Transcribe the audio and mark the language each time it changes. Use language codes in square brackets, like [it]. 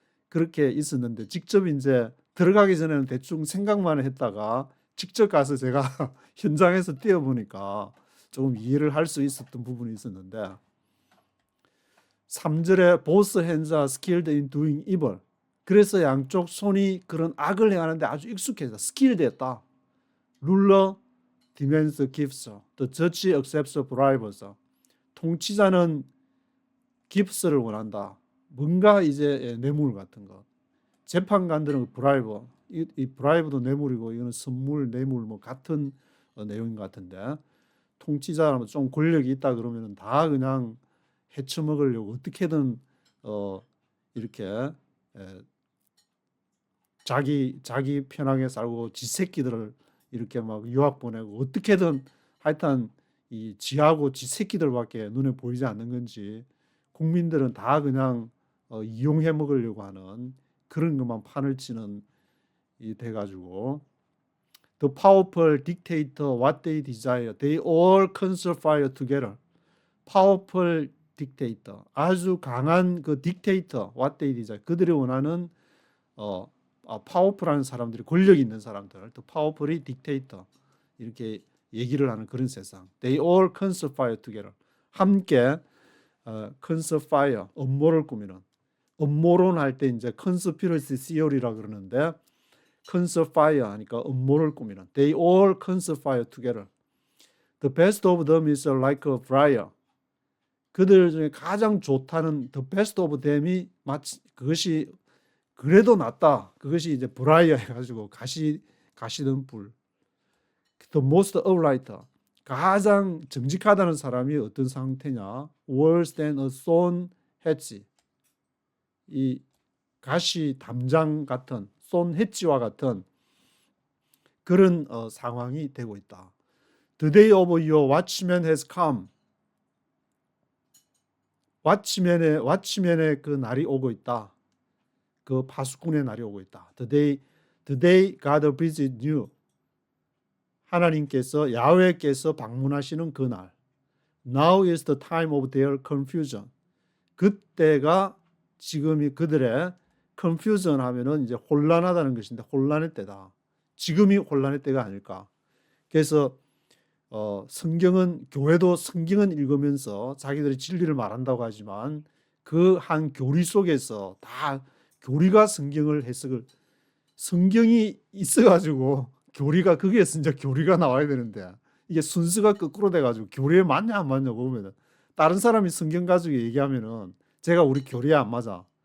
[ko] 그렇게 있었는데 직접 이제 들어가기 전에는 대충 생각만 했다가 직접 가서 제가 현장에서 뛰어보니까 조금 이해를 할 수 있었던 부분이 있었는데 3절에 [en] both hands are skilled in doing evil. [ko] 그래서 양쪽 손이 그런 악을 행하는데 아주 익숙해서 skilled했다. [en] ruler demands gifts. The judge accepts bribes. [ko] 통치자는 gifts를 원한다. 뭔가 이제 뇌물 같은 것. 재판관들은 브라이브. 이 브라이브도 뇌물이고 이거는 선물, 뇌물 뭐 같은 내용인 것 같은데 통치자라면 좀 권력이 있다 그러면 다 그냥 해쳐먹으려고 어떻게든 이렇게 자기 편하게 살고 지 새끼들을 이렇게 막 유학 보내고 어떻게든 하여튼 이 지하고 지 새끼들밖에 눈에 보이지 않는 건지 국민들은 다 그냥 이용해 먹으려고 하는 그런 것만 판을 치는 이 돼가지고 [en] The powerful dictator what they desire. They all conspire together. Powerful dictator. [ko] 아주 강한 그 [en] dictator what they desire. [ko] 그들이 원하는 파워풀한 사람들이 권력 있는 사람들. [en] The powerfully dictator. [ko] 이렇게 얘기를 하는 그런 세상. [en] They all conspire together. [ko] 함께 conspire 음모를 꾸미는. 음모론 할 때 이제 conspiracy theory라 그러는데 conspire 하니까 음모를 꾸미는. [en] They all conspire together. The best of them is like a briar. [ko] 그들 중에 가장 좋다는 [en] the best of them [ko] 이 마치 그것이 그래도 낫다. 그것이 이제 브라이어 해가지고 가시던 불. [en] The most upright. [ko] 가장 정직하다는 사람이 어떤 상태냐? [en] Worse than a sawn hedge. [ko] 이 가시 담장 같은 sawn hedge와 같은 그런 상황이 되고 있다. [en] The day of your watchman has come. [ko] 왓치맨의 그 날이 오고 있다. 그 파수꾼의 날이 오고 있다. [en] The day God visits you. [ko] 하나님께서 야훼께서 방문하시는 그 날. [en] Now is the time of their confusion. [ko] 그때가 지금이 그들의 confusion 하면은 이제 혼란하다는 것인데 혼란의 때다. 지금이 혼란의 때가 아닐까. 그래서 성경은 교회도 성경은 읽으면서 자기들이 진리를 말한다고 하지만 그 한 교리 속에서 다 교리가 성경을 해석을 성경이 있어가지고 교리가 거기에서 이제 교리가 나와야 되는데 이게 순서가 거꾸로 돼가지고 교리에 맞냐 안 맞냐 보면은 다른 사람이 성경 가지고 얘기하면은 제가 우리 교리에 안 맞아.